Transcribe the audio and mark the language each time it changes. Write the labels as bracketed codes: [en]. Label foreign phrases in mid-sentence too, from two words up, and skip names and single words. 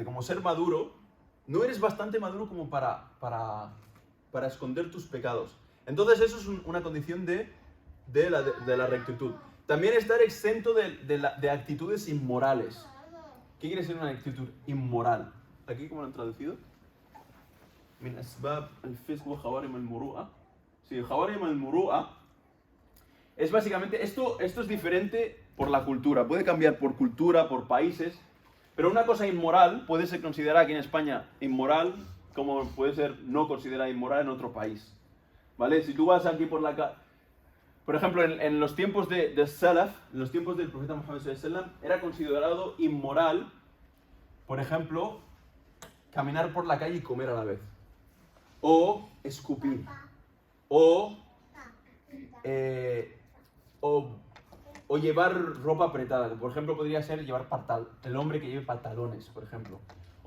[es] Como ser maduro, no eres bastante maduro como para esconder tus pecados. Entonces eso es una condición de la rectitud. También estar exento de actitudes inmorales. ¿Qué quiere decir una actitud inmoral? ¿Aquí cómo lo han traducido? [ar] من أسباب الفسق وخوارم المروءة. [es] Sí, [ar] خوارم المروءة [es] es básicamente, esto es diferente por la cultura, puede cambiar por cultura, por países, pero una cosa inmoral puede ser considerada aquí en España inmoral, como puede ser no considerada inmoral en otro país. ¿Vale? Si tú vas aquí por ejemplo, en los tiempos de Salaf, en los tiempos del profeta Muhammad [ar] صلى الله عليه وسلم, [es] era considerado inmoral, por ejemplo, caminar por la calle y comer a la vez. O escupir. O llevar ropa apretada. Por ejemplo, podría ser llevar el hombre que lleve pantalones, por ejemplo.